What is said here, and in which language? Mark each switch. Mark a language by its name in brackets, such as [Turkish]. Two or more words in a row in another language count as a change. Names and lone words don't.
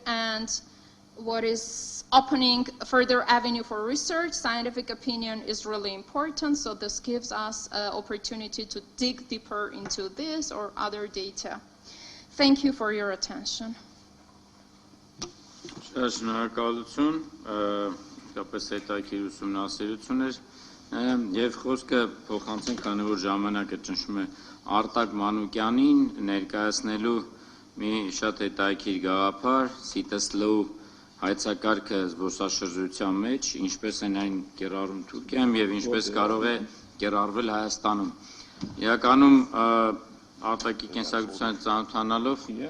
[English] And what is opening further avenue for research, scientific opinion is really important. So this gives us an opportunity to dig deeper into this or other data. Thank you for your attention. [Armenian] իսկապես հետաքրքիր ուսումնասիրություն էր եւ խոսքը փոխանցենք, քանի որ ժամանակը ճնշում է Արտակ Մանուկյանին ներկայացնելու մի շատ հետաքրքիր գաղափար CitySlow հայցակարգը զբոսաշրջության մեջ, ինչպես են այն կիրառում Թուրքիայում եւ ինչպես կարող է կիրառվել Հայաստանում։ Իրականում Արտակի կենսագրությանը ծանոթանալով